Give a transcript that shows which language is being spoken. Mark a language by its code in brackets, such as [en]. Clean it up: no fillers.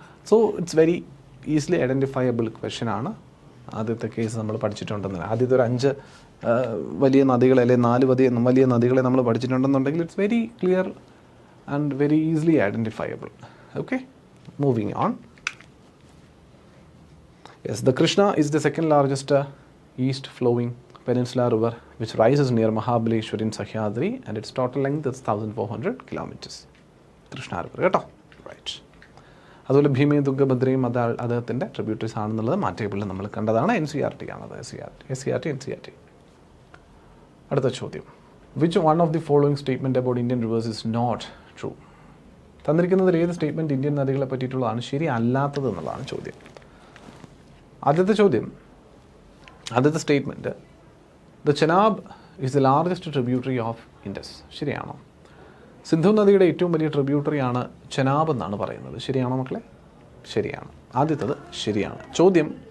[en] so it's very easily identifiable question [ml] ആണ്. ആദ്യത്തെ case നമ്മൾ പഠിച്ചിട്ടുണ്ടെന്ന്, ആദ്യത്തെ ഒരു 5 വലിയ നദികളെ അല്ലെങ്കിൽ 4 വലിയ നദികളെ നമ്മൾ പഠിച്ചിട്ടുണ്ടെന്നുണ്ടെങ്കിൽ [en] It's very clear and very easily identifiable. Okay, moving on. Yes, the Krishna is the second largest east flowing peninsular river which rises near Mahabaleshwar in Sahyadri and its total length is 1400 kilometers. Krishna river [ml] കേട്ടോ. [en] Right. [ml] അതുപോലെ ഭീമയും തുംഗഭദ്രയും അദ്ദേഹത്തിൻ്റെ tributaries ആണെന്നുള്ളത് മാറ്റേബിളിൽ നമ്മൾ കണ്ടതാണ്. NCERT ആണത്. NCERT. അടുത്ത ചോദ്യം. [en] Which one of the following statement about Indian rivers is not true? [ml] തന്നിരിക്കുന്നതിൽ ഏത് സ്റ്റേറ്റ്മെൻറ്റ് ഇന്ത്യൻ നദികളെ പറ്റിയിട്ടുള്ളതാണ് ശരി അല്ലാത്തത് എന്നുള്ളതാണ് ചോദ്യം. ആദ്യത്തെ statement, [en] The Chenab is the largest tributary of Indus. [ml] ശരിയാണോ? സിന്ധു നദിയുടെ ഏറ്റവും വലിയ ട്രിബ്യൂട്ടറിയാണ് ചെനാബ് എന്നാണ് പറയുന്നത്. ശരിയാണോ മക്കളെ? ശരിയാണ്. ആദ്യത്തത് ശരിയാണ്. ചോദ്യം